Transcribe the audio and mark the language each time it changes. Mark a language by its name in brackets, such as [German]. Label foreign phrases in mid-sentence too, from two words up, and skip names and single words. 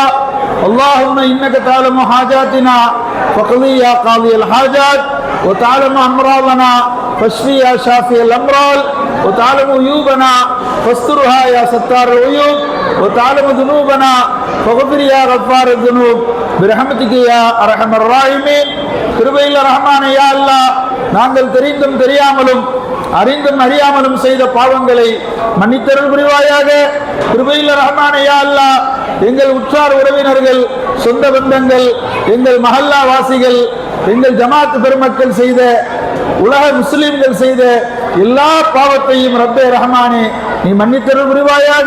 [Arabic] اللهم انك تعلم حاجاتنا فقضي يا قاضي الحاجات وتعلم امراضنا فاشفي يا شافي الامراض وتعلم عيوبنا فاسترها يا ستار العيوب وتعلم ذنوبنا فاغفر يا غفار الذنوب برحمتك يا ارحم الراحمين. [Tamil] கிருபையுள்ள ரஹ்மானே [Arabic] يا الله, [Tamil] நாங்கள் தெரிந்தும் தெரியாமலும் அறிந்தும் அறியாமலும் செய்த பாவங்களை மன்னித்தருள் புரிவாயாக. கிருபையுள்ள ரஹ்மானே [Arabic] يا الله, [Tamil] எங்கள் உற்றார் உறவினர்கள், சொந்த பந்தங்கள், எங்கள் மஹல்லா வாசிகள், எங்கள் ஜமாத் பெருமக்கள் செய்த, உலக முஸ்லிம்கள் செய்த எல்லா பாவத்தையும் ரப்பே ரஹ்மானே நீ மன்னித்தருள் புரிவாயாக.